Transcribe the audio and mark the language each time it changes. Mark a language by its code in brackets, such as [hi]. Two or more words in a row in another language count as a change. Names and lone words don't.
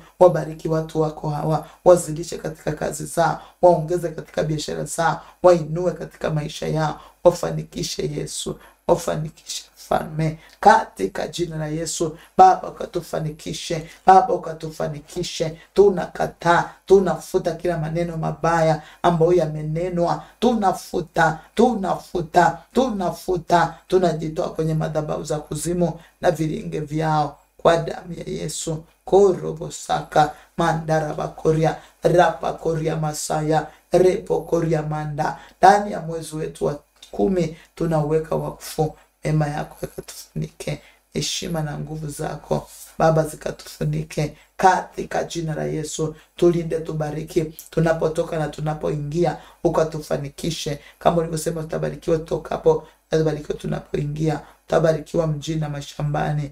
[sw] Wabariki watu wako hawa, wazidishe katika kazi zao, waongeze katika biashara zao, wainue katika maisha yao, wafanikishe Yesu, wafanikishe Mfalme, katika jina la Yesu Baba, ukatufanikishe Baba, ukatufanikishe. Tunakataa, tunafuta kila maneno mabaya ambayo yamenenwa, tunafuta, tunajitoa kwenye madhabahu za kuzimu na vilinge vyao kwa damu ya Yesu. Korobosaka mandara bakoria rapa koria masaya repo koria manda. Ndani ya mwezi wetu wa 10 tunaweka wakfu, neema yako ikatufunike, heshima na nguvu zako Baba zikatufunike katika jina la Yesu. Tulinde, tubariki tunapotoka na tunapoingia, ukatufanikishe kama ulivyosema, tutabarikiwa tutokapo, tutabarikiwa tunapoingia, tutabarikiwa mjini na mashambani.